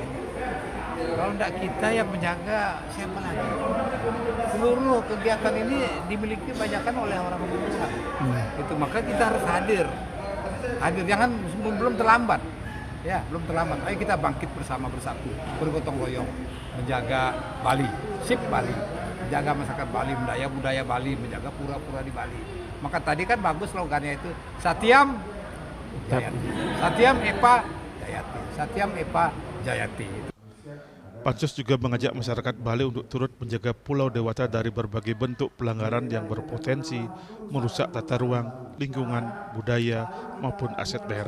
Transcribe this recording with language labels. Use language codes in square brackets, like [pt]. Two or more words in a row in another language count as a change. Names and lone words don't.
[id] Kalau tidak kita yang menjaga, siapa lagi? Seluruh kegiatan ini dimiliki kebanyakan oleh orang besar. Itu maka kita harus hadir, jangan belum terlambat. Ya, belum terlambat. Ayo kita bangkit bersama, bersatu, bergotong royong, menjaga Bali, sip Bali, menjaga masyarakat Bali, budaya Bali, menjaga pura-pura di Bali. Maka tadi kan bagus slogannya itu, [sa] Satyam Jayati, Satyam Epa Jayati, Satyam Epa Jayati. [id] Pansus juga mengajak masyarakat Bali untuk turut menjaga Pulau Dewata dari berbagai bentuk pelanggaran yang berpotensi merusak tata ruang, lingkungan, budaya, maupun aset daerah.